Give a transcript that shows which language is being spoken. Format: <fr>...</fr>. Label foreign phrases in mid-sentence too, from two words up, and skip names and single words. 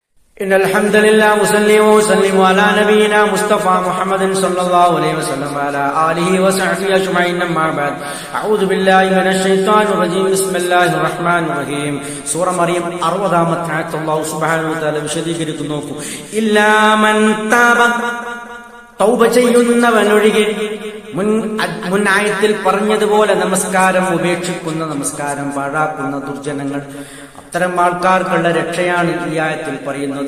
<ar>إن الحمد لله وصلي وسلم على نبينا مصطفى محمد صلى الله عليه وسلم وعلى آله وصحبه أجمعين أما بعد أعوذ بالله من الشيطان الرجيم بسم الله الرحمن الرحيم</ar> <ml>സൂറ മറിയം 60-ാമത്തെ ആയത്ത്</ml> <ar>الله سبحانه و تعالى വിശദീകരിക്കുന്നു. إلا من تاب,</ar> <ml>തൗബ ചെയ്യുന്നവനൊഴികെ. മുൻ ആയത്തിൽ പറഞ്ഞതുപോലെ നമസ്കാരം ഉപേക്ഷിക്കുന്ന, നമസ്കാരം പാഴാക്കുന്ന ദുർജനങ്ങൾ, അത്തരം ആൾക്കാർക്കുള്ള രക്ഷയാണ് ഈ ആയത്തിൽ പറയുന്നത്.</ml>